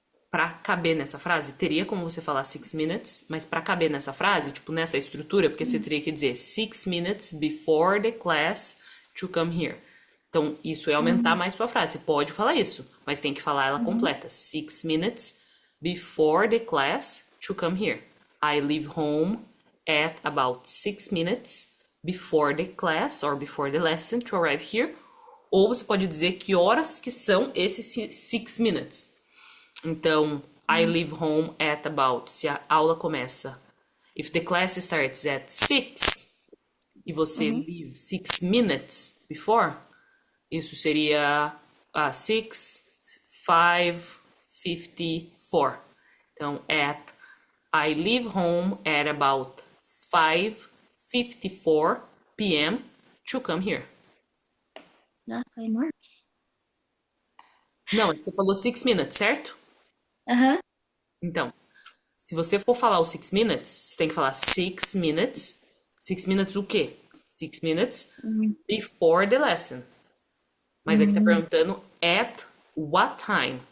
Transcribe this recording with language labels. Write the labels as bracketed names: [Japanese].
[Portuguese] Pra caber nessa frase, teria como você falar [English] 6 minutes, mas pra caber nessa frase, tipo nessa estrutura, porque você teria que dizer 6 minutes before the class to come here. [Portuguese] Então, isso é aumentar mais sua frase. Você pode falar isso, mas tem que falar ela completa. [English] 6 minutes before the class to come here. I leave home at about 6 minutes before the class or before the lesson to arrive here. [Portuguese] Ou você pode dizer que horas que são esses 6 minutes. [English] Então, I leave home at about, [Portuguese] se a aula começa, [English] if the class starts at 6, [Portuguese] e você [English] leave 6 minutes before, [Portuguese] isso seria 6, 5:54. Então, [English] I leave home at about 5:54 p.m. to come here. [Portuguese] Ah, foi enorme. Não, é que você falou 6 minutes, certo? Então, se você for falar os 6 minutes, você tem que falar 6 minutes. 6 minutes o quê? [English] 6 minutes Uhum. before the lesson. [Portuguese] Mas aqui tá perguntando [English] at what time?